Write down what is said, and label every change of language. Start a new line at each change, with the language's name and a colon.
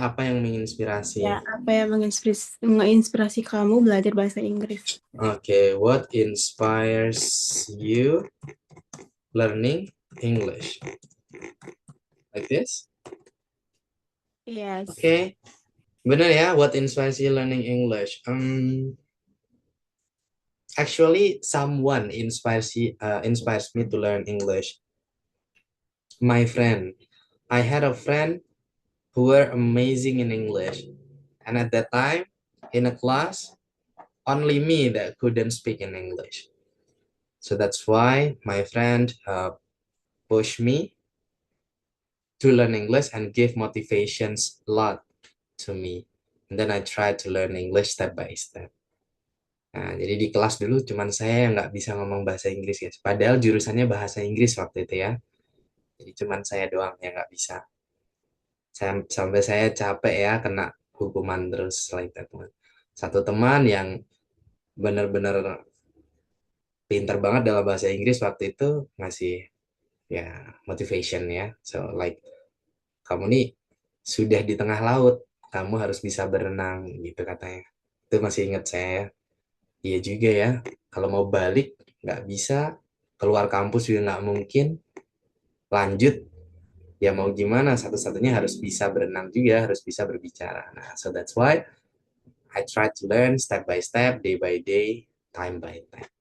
Indonesian: Apa yang menginspirasi? Ya, apa yang menginspirasi kamu belajar bahasa Inggris?
English: Okay, what inspires you learning English? Like this? Yes. Okay.
Indonesian: Benar ya,
English: what inspires you learning English? Actually, someone inspires me to learn English. My friend. I had a friend who were amazing in English. And at that time, in a class, only me that couldn't speak in English. So that's why my friend pushed me to learn English and give motivations a lot to me. And then I tried to learn English step by step.
Indonesian: Nah, jadi di kelas dulu cuman saya yang nggak bisa ngomong bahasa Inggris guys. Padahal jurusannya bahasa Inggris waktu itu ya. Jadi cuman saya doang yang nggak bisa. Sampai saya capek ya kena hukuman terus
English: like that one.
Indonesian: Satu teman yang benar-benar pintar banget dalam bahasa Inggris waktu itu ngasih ya motivation ya. So like kamu nih sudah di tengah laut, kamu harus bisa berenang gitu katanya. Itu masih ingat saya. Iya juga ya. Kalau mau balik nggak bisa, keluar kampus juga nggak mungkin. Lanjut ya mau gimana, satu-satunya harus bisa berenang juga, harus bisa berbicara.
English: Nah, so that's why I try to learn step by step, day by day, time by time.